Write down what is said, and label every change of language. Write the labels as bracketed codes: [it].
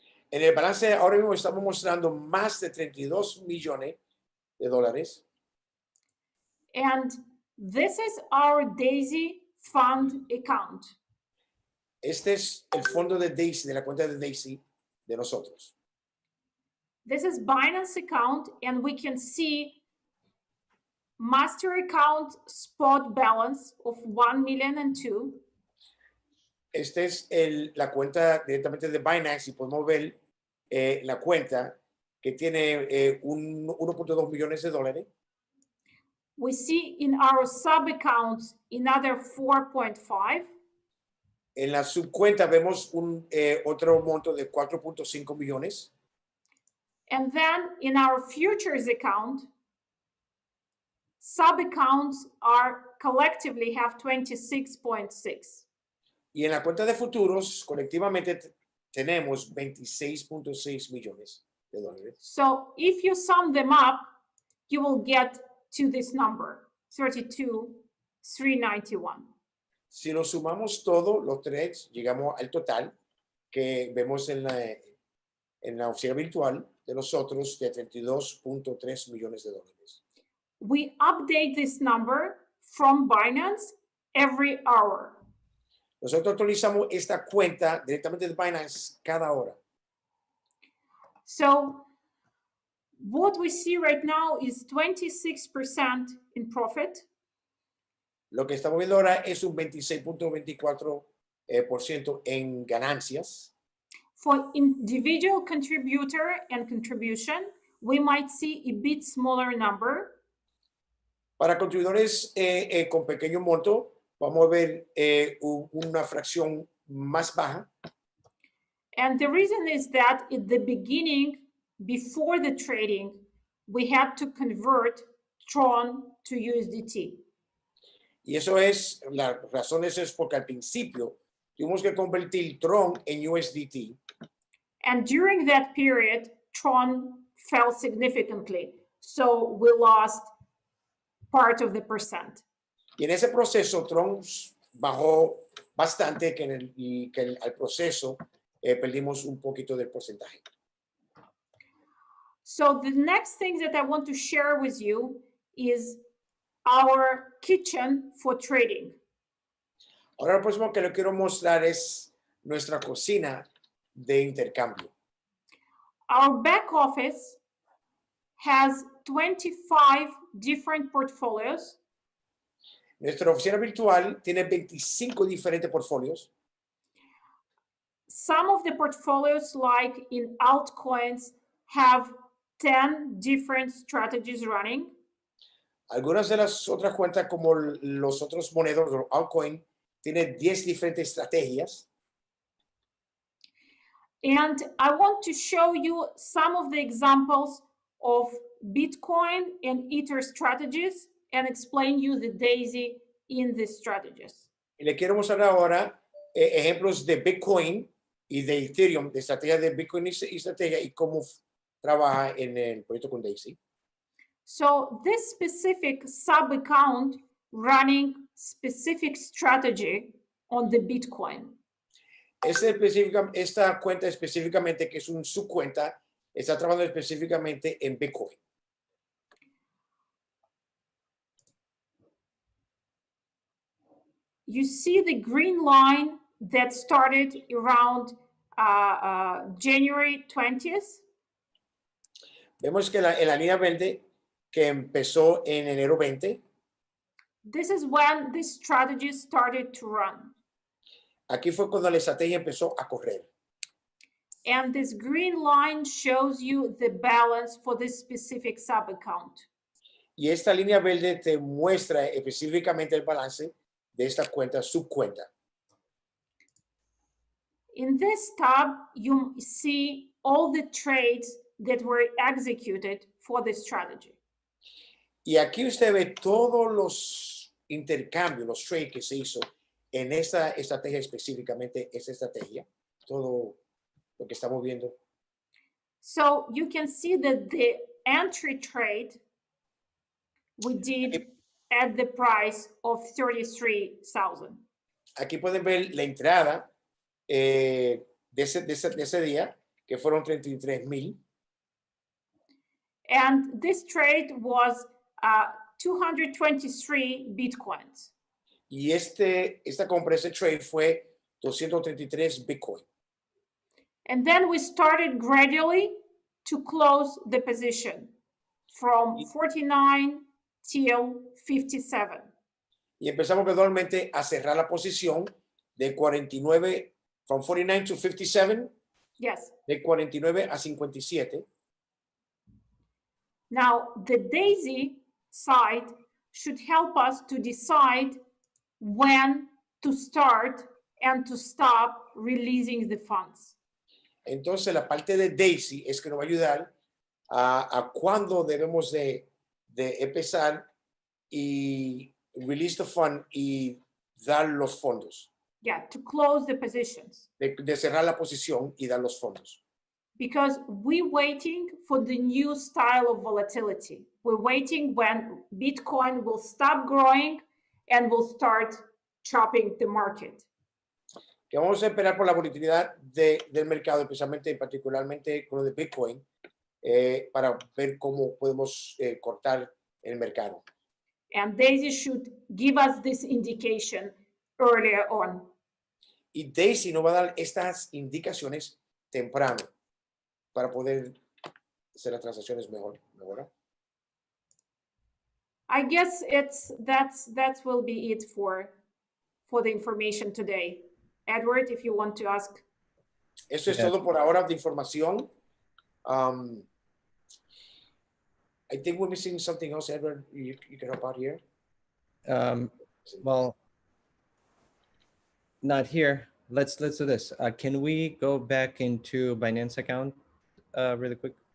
[es] En el balance ahora mismo estamos mostrando más de 32 millones de dólares. [en] And this is our D.AI.SY fund account. [es] Este es el fondo de D.AI.SY, de la cuenta de D.AI.SY de nosotros. [en] This is Binance account, and we can see master account spot balance of 1 million and 2. [es] Esta es la cuenta directamente de Binance y podemos ver la cuenta que tiene 1.2 millones de dólares. [en] We see in our sub accounts another 4.5. [es] En la subcuenta vemos otro monto de 4.5 millones. [en] And then in our futures account, sub accounts are collectively have 26.6. [es] Y en la cuenta de futuros, colectivamente tenemos 26.6 millones de dólares. [en] So if you sum them up, you will get to this number, 32,391. [es] Si lo sumamos todo, los tres, llegamos al total que vemos en la oficina virtual de nosotros de 32.3 millones de dólares. [en] We update this number from Binance every hour. [es] Nosotros actualizamos esta cuenta directamente de Binance cada hora. [en] So what we see right now is 26% in profit. [es] Lo que estamos viendo ahora es un 26.24% en ganancias. [en] For individual contributor and contribution, we might see a bit smaller number. [es] Para contribuidores con pequeño monto, vamos a ver una fracción más baja. [en] And the reason is that at the beginning, before the trading, we had to convert Tron to USDT. [es] Y eso es, la razón de eso es porque al principio tuvimos que convertir Tron en USDT. [en] And during that period, Tron fell significantly. So we lost part of the percent. [es] Y en ese proceso, Tron bajó bastante y que al proceso perdimos un poquito del porcentaje. [en] So the next thing that I want to share with you is our kitchen for trading. [es] Ahora lo próximo que le quiero mostrar es nuestra cocina de intercambio. [en] Our back office has 25 different portfolios [es] Nuestra oficina virtual tiene 25 diferentes portfolios. [en] Some of the portfolios, like in altcoins, have 10 different strategies running. [es] Algunas de las otras cuentas, como los otros monedas, los altcoin, tienen 10 diferentes estrategias. [en] And I want to show you some of the examples of Bitcoin and Ether strategies and explain you the DAISY in these strategies. [es] Y le quiero mostrar ahora ejemplos de Bitcoin y de Ethereum, de estrategias de Bitcoin y estrategia y cómo trabaja en el proyecto con D.AI.SY. [en] So this specific sub-account running specific strategy on the Bitcoin. [es] Esta cuenta específicamente, que es un subcuenta, está trabajando específicamente en Bitcoin. [en] You see the green line that started around January 20th. [es] Vemos que en la línea verde que empezó en enero 20. [en] This is when this strategy started to run. [es] Aquí fue cuando la estrategia empezó a correr. [en] And this green line shows you the balance for this specific sub-account. [es] Y esta línea verde te muestra específicamente el balance de esta cuenta, subcuenta. [en] In this tab, you see all the trades that were executed for this strategy. [es] Y aquí usted ve todos los intercambios, los trades que se hizo en esta estrategia específicamente, esta estrategia, todo lo que estamos viendo. [en] So you can see that the entry trade we did at the price of 33,000. [es] Aquí pueden ver la entrada de ese día, que fueron 33,000. [en] And this trade was 223 Bitcoins. [es] Y esta compra, ese trade fue 233 Bitcoin. [en] And then we started gradually to close the position from 49 till 57. [es] Y empezamos gradualmente a cerrar la posición de 49, [en] from 49 to 57. Yes. [es] De 49 a 57. [en] Now, the DAISY side should help us to decide when to start and to stop releasing the funds. [es] Entonces, la parte de D.AI.SY es que nos va a ayudar a cuándo debemos de empezar y [en] release the fund [es] y dar los fondos. [en] Yeah, to close the positions. [es] De cerrar la posición y dar los fondos. [en] Because we're waiting for the new style of volatility. We're waiting when Bitcoin will stop growing and will start chopping the market. [es] Que vamos a esperar por la volatilidad del mercado, especialmente, particularmente con lo de Bitcoin, para ver cómo podemos cortar el mercado. [en] And DAISY should give us this indication earlier on. [es] Y D.AI.SY nos va a dar estas indicaciones temprano para poder hacer las transacciones mejor. [en] I guess that will be it for the information today. Edward, if you want to ask. [es] Eso es todo por ahora de información. [en] I think we're missing something else, Edward. You can help out here. Well, not here. Let's do this. Can we go back into Binance account really quick?